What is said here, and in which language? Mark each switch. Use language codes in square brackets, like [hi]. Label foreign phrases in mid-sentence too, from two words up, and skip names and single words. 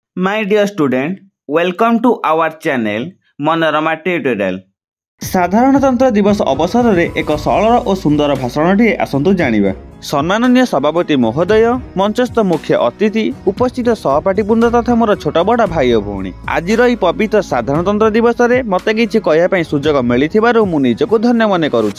[en] My dear student, welcome to our channel Manorama Tutorial. [or] ସାଧାରଣତନ୍ତ୍ର ଦିବସ ଅବସରରେ ଏକ ସରଳ ଓ ସୁନ୍ଦର ଭାଷଣଟିଏ ଆସନ୍ତୁ ଜାଣିବା। ସମ୍ମାନନୀୟ ସଭାପତି ମହୋଦୟ, ମଞ୍ଚସ୍ଥ ମୁଖ୍ୟ ଅତିଥି, ଉପସ୍ଥିତ ସହପାଠୀବୃନ୍ଦ ତଥା ମୋର ଛୋଟ ବଡ଼ ଭାଇ ଓ ଭଉଣୀ, ଆଜିର ଏହି ପବିତ୍ର ସାଧାରଣତନ୍ତ୍ର ଦିବସରେ ମୋତେ କିଛି କହିବା ପାଇଁ ସୁଯୋଗ ମିଳିଥିବାରୁ ମୁଁ ନିଜକୁ ଧନ୍ୟ ମନେ କରୁଛି।